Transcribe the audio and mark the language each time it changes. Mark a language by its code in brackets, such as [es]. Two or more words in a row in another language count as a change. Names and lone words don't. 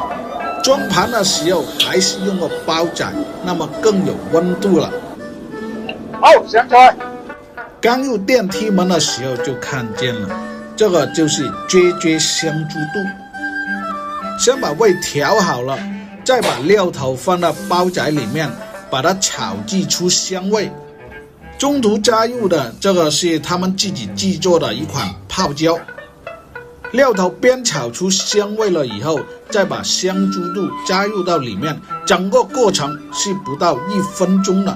[zh] 裝盤的時候還是用個煲仔，那麼更有溫度了。好，上菜。剛入電梯門的時候就看見了，這個就是啫香豬肚。先把味調好了，再把料頭放到煲仔裡面，把它炒製出香味。中途加入的這個是他們自己製作的一款泡椒。料头煸炒出香味了以后，再把香猪肚加入到里面，整个过程是不到1分钟的。